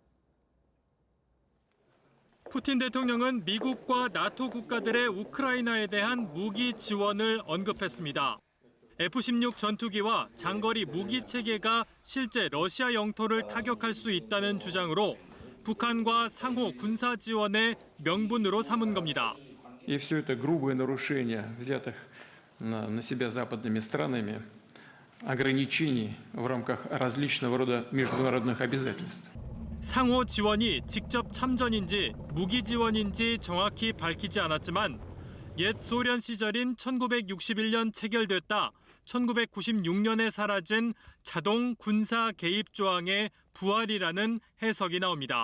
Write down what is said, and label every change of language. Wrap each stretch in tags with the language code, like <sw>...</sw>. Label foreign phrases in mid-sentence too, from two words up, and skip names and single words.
<ko>푸틴 대통령은 미국과 나토 국가들의 우크라이나에 대한 무기 지원을 언급했습니다. F-16 전투기와 장거리 무기 체계가 실제 러시아 영토를 타격할 수 있다는 주장으로 북한과 상호 군사 지원의 명분으로 삼은 겁니다.</ko> <ru>И все это грубые нарушения взятых на себя западными странами ограничений в рамках различного рода международных обязательств.</ru> <ko>상호 지원이 직접 참전인지 무기 지원인지 정확히 밝히지 않았지만 옛 소련 시절인 1961년 체결됐다 1996년에 사라진 자동 군사 개입 조항의 부활이라는 해석이 나옵니다.</ko>